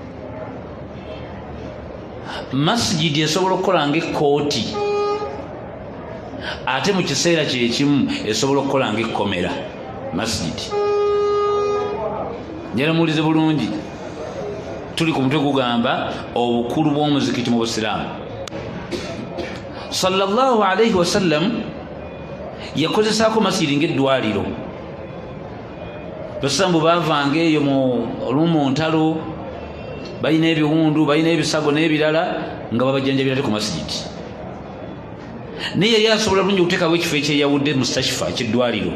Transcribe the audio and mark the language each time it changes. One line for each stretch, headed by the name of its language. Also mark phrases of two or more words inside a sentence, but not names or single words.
Ganda: masjidi esobola okukola ng'ekkooti ate mu kiseera kyekimu esobola okukola ng'ekkomera. masjidi njala muwulize bulungi, tuli ku mutwe gugamba obukulu bw'omuzikiti mu busiraamu.
Arabic: صلى الله عليه وسلم
Ganda: yakozesaako masjidi ng'eddwaliro. basiraamu bavanga eyo olumu mu ntalo, balina ebiwundu, balina ebisago n'ebirala nga babajjanjabira ate ku masjidi. naye yali asobola bulungi okuteekawo ekifo ekyeyawudde mustashifa eky'eddwaliro.